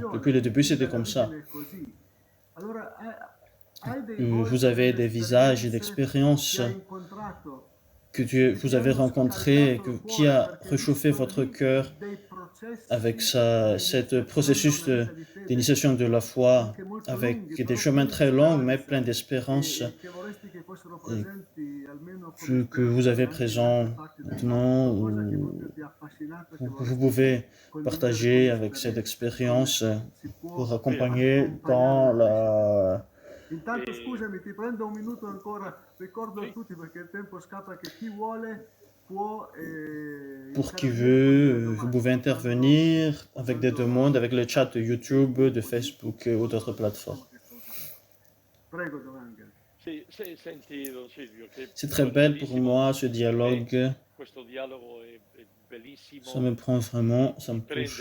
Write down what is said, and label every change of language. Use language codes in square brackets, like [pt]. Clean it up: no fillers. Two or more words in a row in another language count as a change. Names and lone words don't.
[fr] Depuis le début, c'était comme ça. Vous avez des visages et d'expériences que vous avez rencontrés, qui a réchauffé votre cœur avec ce processus d'initiation de la foi, avec des chemins très longs, mais pleins d'espérance, que vous avez présent maintenant, vous pouvez partager avec cette expérience pour accompagner dans la... [it] Intanto scusami, ti prendo un minuto ancora, ricordo a tutti perché il tempo scappa che chi vuole può [fr] pour qui veut, vous pouvez intervenir avec des demandes, avec le chat de YouTube, de Facebook ou d'autres plateformes. [it] Prego, Don Angel. [fr] C'est très belle pour moi ce dialogue. Ça me prend vraiment, ça me touche.